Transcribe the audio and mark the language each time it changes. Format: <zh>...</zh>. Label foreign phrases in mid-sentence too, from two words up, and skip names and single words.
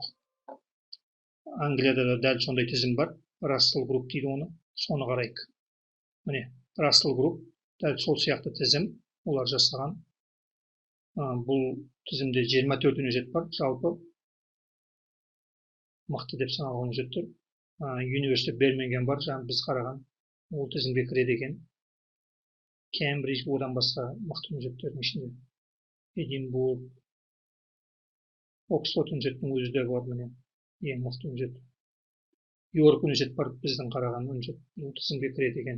<kk>Англияда да дәл сондай тізім бар. Russell Group дейді оны. Соны қарайық. Міне, Russell Group дәл сол сияқты тізім. Олар жасаған. Бұл тізімде 24 университет бар. Жалпы мықты деп саналған университеттер. University of Birmingham бар, жаңа біз қараған. Ол тізімге кіреді екен. Кембридж, одан басқа мықты университеттердің ішінде. Эдинбург, Оксфорд университетінің өзі де бар, міне, ең мықты университет. Йорк университет бар, біздің қараған университет, бұл тізімге кіреді екен.</kk>